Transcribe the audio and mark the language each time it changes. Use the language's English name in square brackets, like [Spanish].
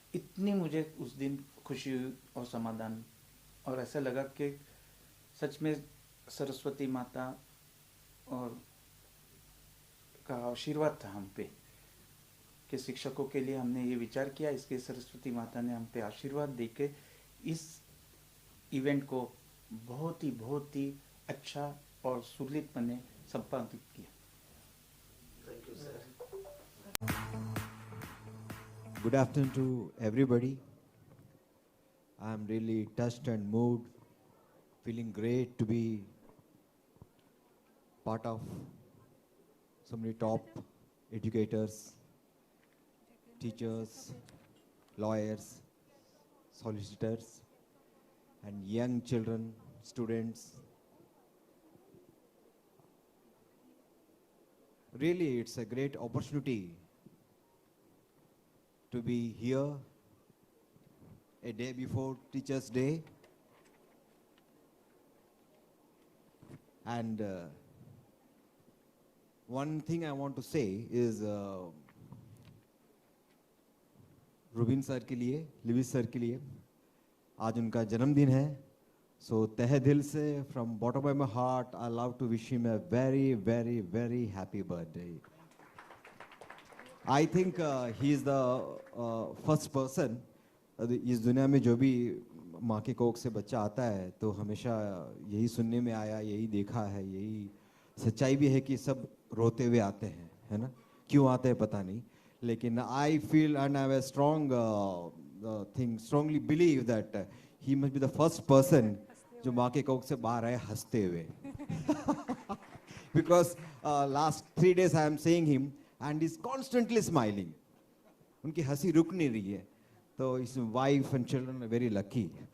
[Hindi] इतनी मुझे उस दिन खुशी हुई और समाधान, और ऐसा लगा कि सच में सरस्वती माता और का आशीर्वाद था हम पे कि शिक्षकों के लिए हमने ये विचार किया, इसके सरस्वती माता ने हम पे आशीर्वाद देके इस इवेंट को बहुत ही अच्छा और सुललित बने संपादित किया। [English] Thank you sir. Good afternoon to everybody. I'm really touched and moved, feeling great to be part of so many top educators, teachers, lawyers, solicitors, and young children, students. Really, it's a great opportunity to be here a day before Teachers' Day. And one thing I want to say is [Hindi] Rubin sir के लिए, Lewis sir के लिए आज उनका जन्मदिन है। [English] So [Hindi] तहे दिल से, [English] from bottom of my heart, I love to wish him a very happy birthday. I think he is the first person [Hindi] इस दुनिया में जो भी माँ के कोख से बच्चा आता है तो हमेशा यही सुनने में आया, यही देखा है, यही सच्चाई भी है कि सब रोते हुए आते हैं, है ना? क्यों आते हैं पता नहीं, लेकिन [English] I feel and I have a strong strongly believe that he must be the first person [Hindi] जो माँ के कोख से बाहर आए हंसते हुए [English] because last 3 days I am seeing him and he's constantly smiling. [Hindi] उनकी हंसी रुक नहीं रही है, तो [English] his wife and children are very lucky.